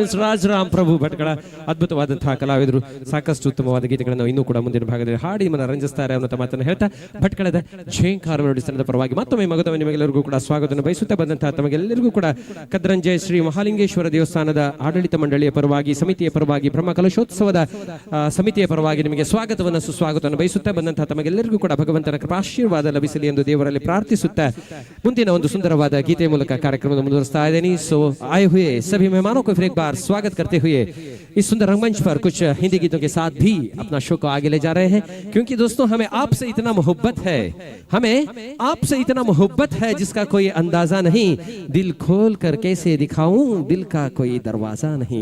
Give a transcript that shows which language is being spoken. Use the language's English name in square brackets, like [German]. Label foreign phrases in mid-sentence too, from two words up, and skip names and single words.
[Kannada] ರಾಜರಾಮ್ ಪ್ರಭು ಭಟ್ಗಳ ಅದ್ಭುತವಾದಂತಹ ಕಲಾವಿದರು ಸಾಕಷ್ಟು ಉತ್ತಮವಾದ ಗೀತೆಗಳನ್ನು ಇನ್ನೂ ಕೂಡ ಮುಂದಿನ ಭಾಗದಲ್ಲಿ ಹಾಡಿ ಮನರಂಜಿಸ್ತಾರೆ ಅನ್ನೋ ಮಾತನ್ನು ಹೇಳ್ತಾ ಭಟ್ಕಳದ ಝೇಂಕಾರ ನುಡಿಸಿದ ಪರವಾಗಿ ಮತ್ತೊಮ್ಮೆ ಮಗದೊಮ್ಮೆ ನಿಮಗೆಲ್ಲರಿಗೂ ಕೂಡ ಸ್ವಾಗತವನ್ನು ಬಯಸುತ್ತಾ ಬಂದಂತಹ ತಮಗೆಲ್ಲರಿಗೂ ಕೂಡ ಕದ್ರಂಜೆ ಶ್ರೀ ಮಹಾಲಿಂಗೇಶ್ವರ ದೇವಸ್ಥಾನದ ಆಡಳಿತ ಮಂಡಳಿಯ ಪರವಾಗಿ, ಸಮಿತಿಯ ಪರವಾಗಿ, ಬ್ರಹ್ಮ ಕಲಶೋತ್ಸವದ ಸಮಿತಿಯ ಪರವಾಗಿ ನಿಮಗೆ ಸ್ವಾಗತವನ್ನು ಸುಸ್ವಾಗತವನ್ನು ಬಯಸುತ್ತಾ ಬಂದಂತಹ ತಮಗೆಲ್ಲರಿಗೂ ಕೂಡ ಭಗವಂತನ ಕೃಪಾಶೀರ್ವಾದ ಲಭಿಸಲಿ ಎಂದು ದೇವರಲ್ಲಿ ಪ್ರಾರ್ಥಿಸುತ್ತಾ ಮುಂದಿನ ಒಂದು ಸುಂದರವಾದ ಗೀತೆ ಮೂಲಕ ಕಾರ್ಯಕ್ರಮ ಮುಂದುವರಿಸ್ತಾ ಇದ್ದೀನಿ. [Hindi] सो आए हुए सभी मेहमानों को फिर एक बार स्वागत करते हुए इस सुंदर रंगमंच पर कुछ हिंदी गीतों के साथ भी अपना शो को आगे ले जा रहे हैं, क्योंकि दोस्तों हमें आपसे इतना मोहब्बत है, हमें आपसे इतना मोहब्बत है जिसका कोई अंदाजा नहीं, दिल खोल कर कैसे दिखाऊं, दिल का कोई दरवाजा नहीं.